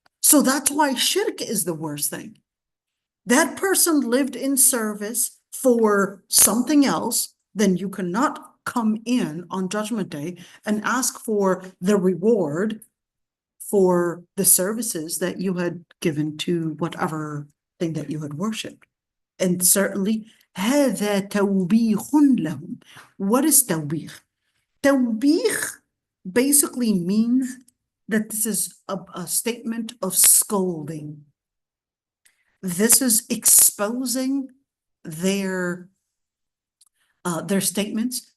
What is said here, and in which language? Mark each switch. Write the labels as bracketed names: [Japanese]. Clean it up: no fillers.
[English] So that's why shirk is the worst thing. That person lived in service for something else, then you cannot come in on Judgment Day and ask for the reward for the services that you had given to whatever thing that you had worshipped. And certainly, [Arabic] هذا توبيخ لهم. [English] What is توبيخ? توبيخ basically means that this is a statement of scolding. This is exposing their statements.